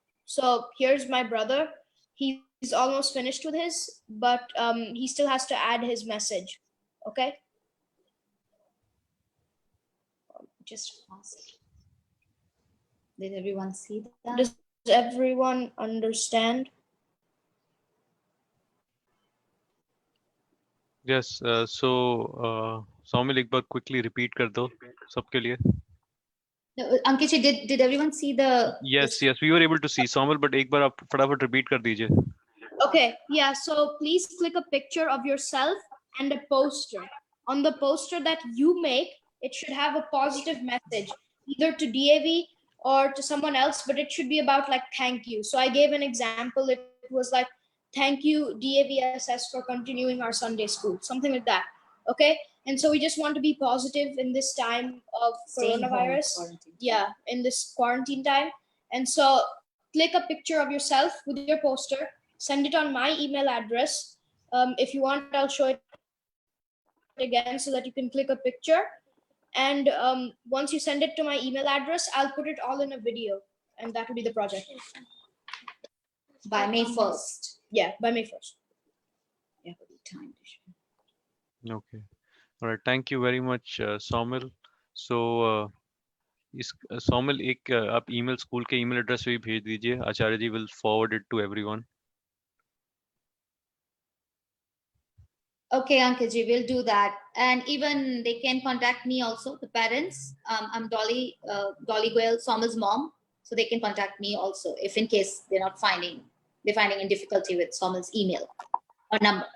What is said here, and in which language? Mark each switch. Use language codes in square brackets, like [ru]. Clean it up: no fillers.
[en] So here's my brother. He's almost finished with his, but he still has to add his message. Okay, just pause it. Did everyone see that? Does everyone understand? Yes. [hi] So Saumil, एक बार [en] quickly repeat [hi] कर दो सबके लिए. [en] Ankit, did everyone see the? Yes, we were able to see Saumil, but [hi] एक बार आप फटाफट [en] repeat [hi] कर दीजिए. [en] Okay, yeah, so please click a picture of yourself and a poster. On the poster that you make, it should have a positive message, either to DAV or to someone else, but it should be about like thank you. So I gave an example. It was like, thank you, DAVSS, for continuing our Sunday school, something like that. Okay, and so we just want to be positive in this time of coronavirus. Yeah, in this quarantine time. And so click a picture of yourself with your poster, send it on my email address. If you want, I'll show it again so that you can click a picture. And once you send it to my email address, I'll put it all in a video, and that will be the project. By May 1st. Yeah, by May 1st. Yeah, time. Okay. All right. Thank you very much, Saumil. [hi] So इस Saumil एक आप email school के email address पे भी भेज दीजिए. [en] Acharya ji will forward it to everyone. Okay, Ankit, we'll do that. And even they can contact me also, the parents. I'm Dolly Goyle, Saumil's mom. So they can contact me also if in case they're finding in difficulty with Saumil's email or number.